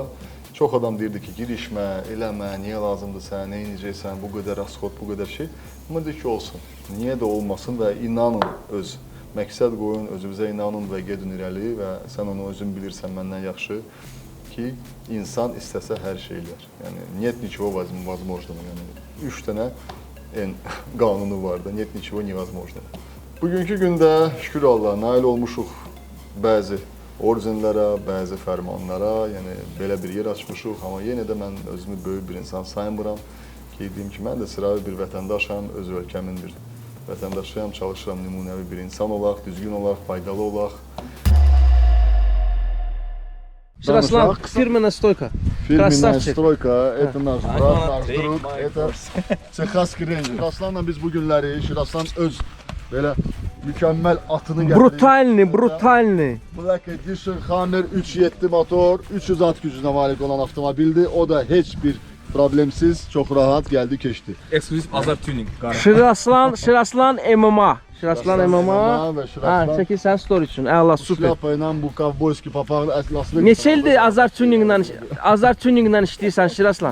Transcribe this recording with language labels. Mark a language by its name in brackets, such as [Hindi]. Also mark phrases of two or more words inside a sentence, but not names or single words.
[Azerbaijani] Çox adam deyirdi ki, girişmə, eləmə, niyə lazımdır sən, nə inəcəksən, bu qədər rasxod, bu qədər şey. Amma deyir ki, olsun. Niyə də olmasın və inanın öz məqsəd qoyun, özünüzə inanın və gedin irəli və sən onu özün bilirsən məndən yaxşı ki, insan istəsə hər şey eləyər. Yəni, [Russian] нет ничего возможного. [Azerbaijani] Yəni, 3 dənə qanunu var da, [Russian] нет ничего невозможного. [Azerbaijani] Bugünkü gündə şükür Allah, nail olmuşuq bəzi orzinlərə, bəzi fərmanlara, yəni belə bir yer açmışıq, amma yenə də mən özümü böyük bir insan saymıram ki, deyim ki, mən də sıravi bir vətəndaşam, öz ölkəmin bir vətəndaşıyam, çalışıram nümunəvi bir insan olaq, düzgün olaq, faydalı olaq. [Russian] Şiraslan, firmenная стойка. Firmenная стойка, это наш брат, наш друг, это Texas Ranger. [Azerbaijani] Şiraslanla biz bu günləri, Şiraslan öz belə mükəmməl atını gətirdik. Brutalni. Black Edition Hammer 3.7 motor, 300 at gücünə malik olan avtomobildir. O da heç bir problemsiz, çox rahat gəldi, keçdi. Ekskluziv Azart tuning. Şiraslan MMA. Şiraslan MMA. Ha, çəkil sən story üçün. Əla, super. Şlapa ilə bu kovboyski papaqlı əslaslı. Neçə ildir Azart tuninglə işləyirsən Şiraslan?